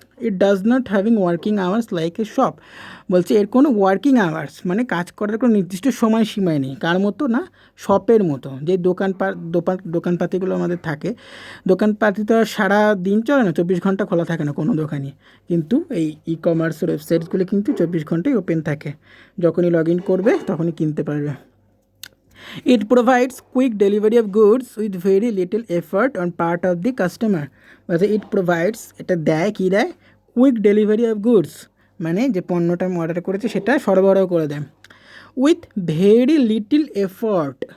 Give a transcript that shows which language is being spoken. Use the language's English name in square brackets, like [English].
[English] It does not having working hours like a shop. [Bangla] বলছে এর কোনো ওয়ার্কিং আওয়ার্স মানে কাজ করার কোনো নির্দিষ্ট সময়সীমায় নেই, কার মতো না, শপের মতো। যে দোকানপাতিগুলো আমাদের থাকে, দোকানপাতি তো সারা দিন চলে না, 24 ঘন্টা খোলা থাকে না কোনো দোকানই, কিন্তু এই ই কমার্সের ওয়েবসাইটসগুলো কিন্তু 24 ঘন্টাই ওপেন থাকে, যখনই লগ ইন করবে তখনই কিনতে পারবে। [English] It provides quick delivery of goods with very little effort on part of the customer. [Bangla] মানে [English] it provides, [Bangla] এটা দেয়, কী দেয়, [English] quick delivery of goods [Bangla] মানে যে পণ্যটা আমি অর্ডার করেছি সেটা সরবরাহ করে দেয় [English] With very little effort.